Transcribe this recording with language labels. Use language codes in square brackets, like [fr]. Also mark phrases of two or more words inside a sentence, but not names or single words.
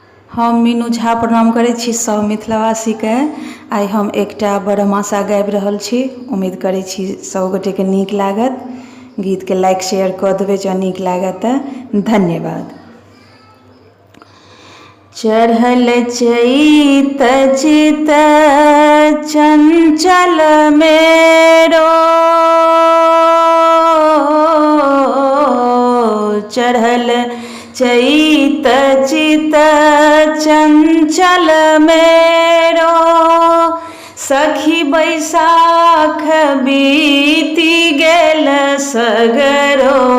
[mai] हम मीनू झा प्रणाम करै छी सब मिथिलावासी के। आइ हम एकटा बरहमासा गाबि रहल छी। उम्मीद करै छी सब गोटे के नीक लागत। गीत के [en] like share [mai] कऽ देबै जँ नीक लागत तऽ। धन्यवाद। चढ़ल चैत चित चंचल मेरो, चढ़ल चैत चित चंचल मेरो, सखी बैसाख बीति गेल सगरो,